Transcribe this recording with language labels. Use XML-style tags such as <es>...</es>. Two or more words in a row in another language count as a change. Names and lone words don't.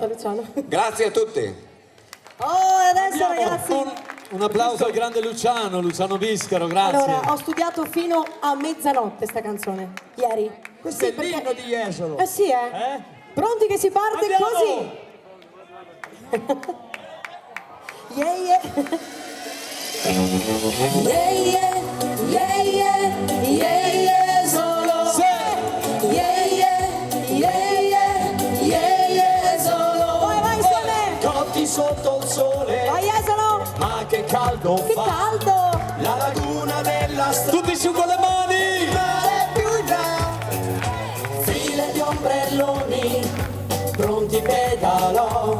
<it>sono Luciano. sicuro. Grazie a tutti. Oh, adesso ragazzi, Un applauso al grande Luciano Biscaro, grazie. Allora, ho studiato fino a mezzanotte sta canzone, ieri. Questo Sì, è l'inno di Jesolo. Eh sì, Pronti che si parte Andiamo! così? Yeah, yeah. Yeah, yeah, yeah, yeah, yeah, yeah, solo. Yeah, yeah, yeah, yeah, yeah, yeah, solo. Vai insieme! Cotti sotto il sole, Vai Esolo! ma che caldo Che fa. caldo! La laguna della strada. Tutti su con le mani! Mare più in là. File di ombrelloni, pronti pedalò.</it>